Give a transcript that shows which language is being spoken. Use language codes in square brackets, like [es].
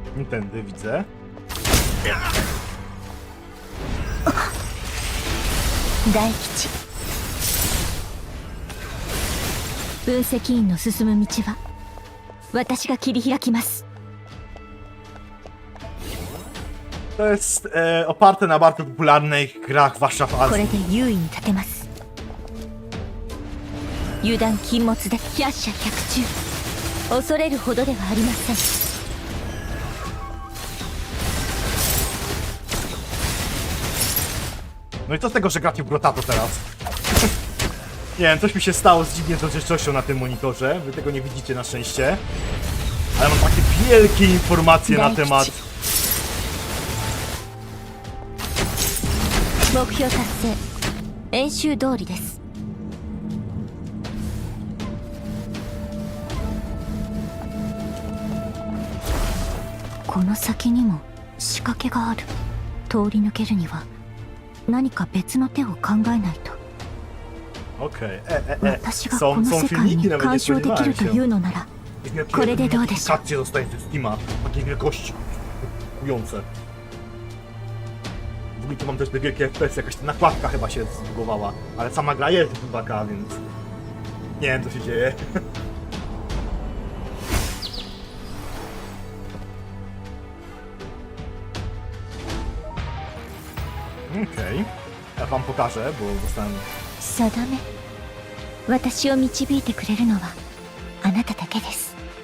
[pl] Tędy widzę. [ja] 大吉。分析員の進む道は私が切り開きます。 [pl] To jest oparte na bardzo popularnych grach zwłaszcza w [ja] これ [pl] Azji. [ja] で優位に立てます。油断禁物で百射百中。恐れるほどではありません。 [pl] No i co z tego, że gracie w Grotato teraz? Nie wiem, coś mi się stało z dziwnie rozdzielczością na tym monitorze. Wy tego nie widzicie na szczęście. Ale mam takie wielkie informacje na temat... [ja] 目標達成、演習通りです。この先にも仕掛けがある。通り抜けるには何か別の手を考えないと。 [pl] Okej, [ja] 私がこの世界に干渉できるというのなら、これでどうでしょう。 [pl] Karcie zostaje ze Steama, takiej wielkości. Kupujące. W ogóle tu mam też te wielkie FPS, jakaś ta nakładka chyba się zbugowała, ale sama gra jest chyba, więc... Nie wiem co się dzieje. Okej, ja wam pokażę, bo dostałem... [ja] 定め、私を導いてくれるのはあなただけです。